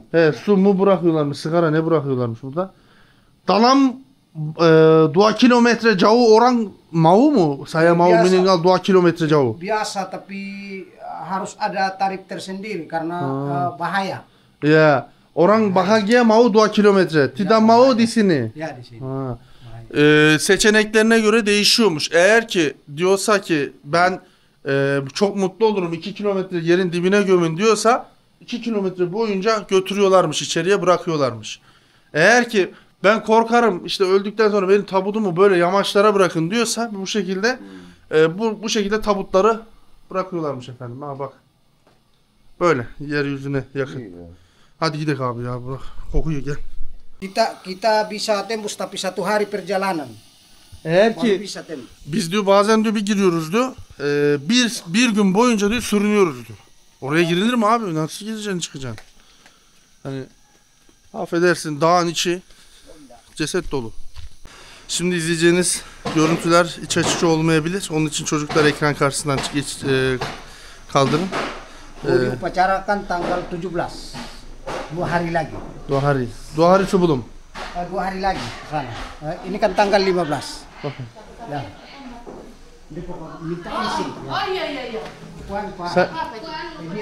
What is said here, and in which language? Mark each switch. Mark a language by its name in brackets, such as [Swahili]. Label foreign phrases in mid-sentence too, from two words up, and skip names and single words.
[Turkish] He, su mu bırakıyorlarmış, sigara ne bırakıyorlarmış burada. [Indonesian] Dalam 2 kilometre jauh orang mau mu? Saya mau Biasa. meninggal 2 kilometre jauh. Biasa tapi harus ada tarif tersendiri karena bahaya. Ya, orang bahagia mau 2 kilometre. Tidak mau di sini. Ya di sini. Ha. [Turkish] Seçeneklerine göre değişiyormuş. Eğer ki diyorsa ki ben çok mutlu olurum 2 kilometre yerin dibine gömün diyorsa 2 kilometre boyunca götürüyorlarmış, içeriye bırakıyorlarmış. Eğer ki ben korkarım işte öldükten sonra benim tabutumu böyle yamaçlara bırakın diyorsa bu şekilde bu şekilde tabutları bırakıyorlarmış efendim. Ha bak. Böyle yeryüzüne yakın. İyi ya. Hadi gidelim abi ya, bırak. Kokuyor gel. [Indonesian] Kita bisa tembus tapi 1 hari perjalanan. [Turkish] Eğer [Indonesian] Baru [Turkish] ki [Indonesian] bisa tembus. [Turkish] biz diyor bazen diyor bir giriyoruz diyor. Bir gün boyunca diyor sürünüyoruz diyor. Oraya girilir mi abi? Nasıl gireceksin çıkacaksın? Hani affedersin dağın içi ceset dolu. Şimdi izleyeceğiniz görüntüler iç açıcı olmayabilir. Onun için çocuklar ekran karşısından kaldırın. [Indonesian] Mau diupacarakan tanggal 17. 2 hari lagi. Dua hari sebelum. 2 hari lagi ke sana. Ini kan tanggal 15. Ya. Dia pokok minta izin. Oh iya. Puan, Pak. [Turkish] Sen, [Indonesian] Ini